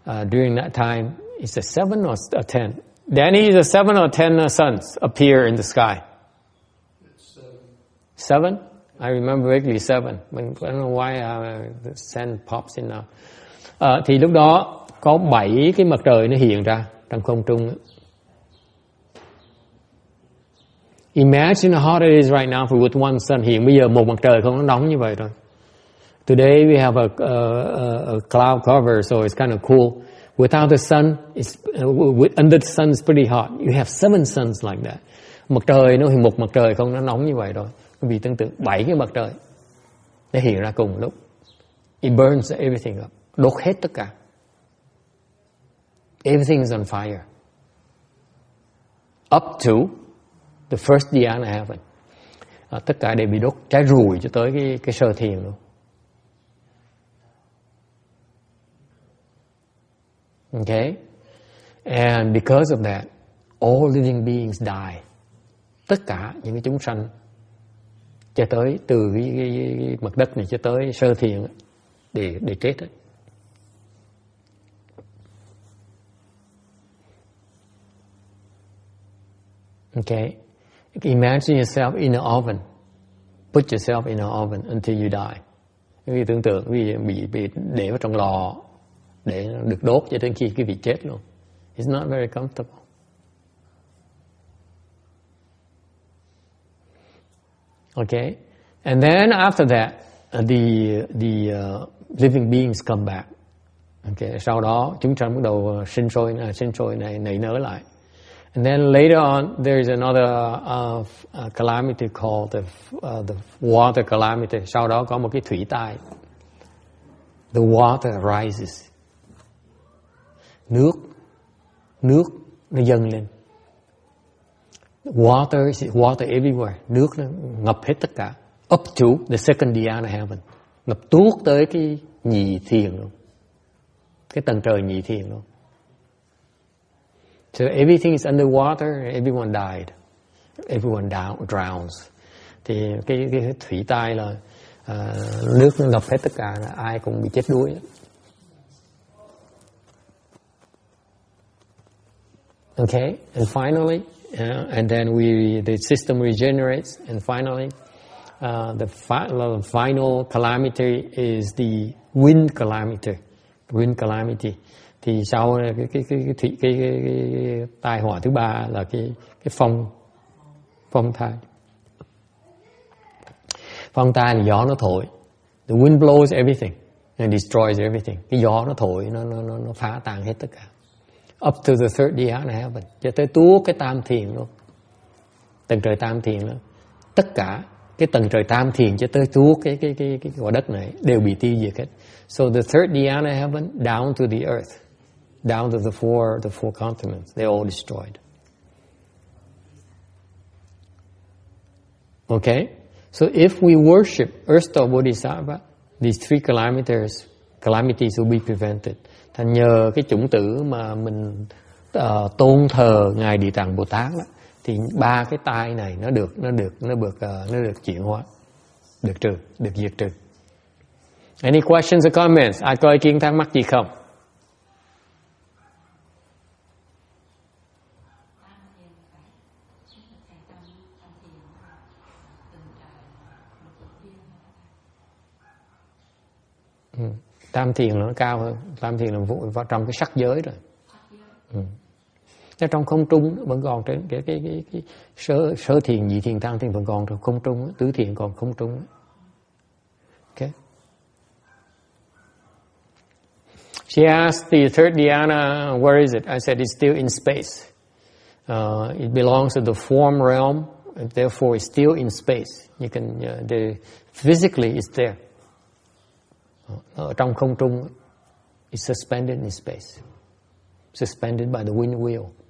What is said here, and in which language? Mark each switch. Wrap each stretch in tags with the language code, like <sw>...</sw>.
<en>During that time, it's a 7 or a 10. Danny, is a 7 or 10 suns appear in the sky? It's 7? I remember vaguely 7. But I don't know why the sun pops in now.</en> <vi>Thì lúc đó có 7 cái mặt trời nó hiện ra trong không trung.</vi> <en>Imagine how hot it is right now for with one sun.</en> <vi>Hiện bây giờ một mặt trời không nó nóng như vậy rồi.</vi> <en>Today we have a cloud cover, so it's kind of cool. Without the sun, under the sun it's pretty hot. You have 7 suns like that.</en> <vi>Mặt trời nó một mặt trời không nó nóng như vậy rồi. Vì tương tự 7 cái mặt trời nó hiện ra cùng lúc.</vi> <en>It burns everything up.</en> <vi>Đốt hết tất cả.</vi> <en>Everything is on fire. Up to the first dhyana heaven.</en> <vi>Tất cả đều bị đốt cháy rùi cho tới cái sơ thiền luôn.</vi> <en>Okay? And because of that, all living beings die.</en> <vi>Tất cả những cái chúng sanh cho tới từ cái mặt đất này cho tới sơ thiền để chết ấy.</vi> <en>Okay? Imagine yourself in an oven. Put yourself in an oven until you die.</en> <vi>Quý vị tưởng tượng quý vị bị để vào trong lò để được đốt cho đến khi quý vị chết luôn.</vi> <en>It's not very comfortable. Okay? And then after that, the living beings come back. Okay?</en> <vi>Sau đó chúng sanh bắt đầu sinh sôi nảy nở lại.</vi> <en>And then later on, there is another calamity called the water calamity.</en> <vi>Sau đó có một cái thủy tai.</vi> <en>The water rises.</en> <vi>Nước nó dâng lên.</vi> <en>Water everywhere.</en> <vi>Nước nó ngập hết tất cả.</vi> <en>Up to the second dhyana heaven.</en> <vi>Ngập tuốt tới cái nhị thiền luôn. Cái tầng trời nhị thiền luôn.</vi> <en>So everything is underwater, everyone died. Everyone drowns.</en> <vi>Thì cái thủy tai là nước nó ngập hết tất cả, ai cũng bị chết đuối.</vi> <en>Okay, and finally, and then the system regenerates, and finally, the final calamity is the wind calamity. Wind calamity.</en> <vi>Thì sau cái tai họa thứ ba là cái phong thai. Phong tai là gió nó thổi.</vi> <en>The wind blows everything and destroys everything.</en> <vi>Cái gió nó thổi, nó phá tan hết tất cả.</vi> <en>Up to the third dhyana heaven,</en> <vi>cho tới tuốt cái tam thiền luôn. Tầng trời tam thiền luôn. Tất cả cái tầng trời tam thiền cho tới tuốt cái quả đất này đều bị tiêu diệt hết.</vi> <en>So the third dhyana heaven down to the earth, down to the four continents, they're all destroyed. Okay? So if we worship Earth Store Bodhisattva, these three calamities will be prevented.</en> <vi>Thành nhờ cái chủng tử mà mình tôn thờ ngài Địa Tạng Bồ Tát đó, thì ba cái tai này nó được chuyển hóa, được diệt trừ.</vi> <en>Any questions or comments?</en> <vi>Ai có ý kiến thắc mắc gì không? Tam thiền nó cao hơn. Tam thiền là vào trong cái sắc giới rồi. Trong không trung vẫn còn trên cái sơ thiền, nhị thiền, tam thiền vẫn còn trong không trung, tứ thiền còn không trung.</vi> <en>Okay. She asked the third dhyana, where is it? I said it's still in space. It belongs to the form realm, and therefore it's still in space. You can physically it's there.</en> <vi>Ở trong không trung,</vi> <en>it's suspended in space, suspended by the wind wheel.</en>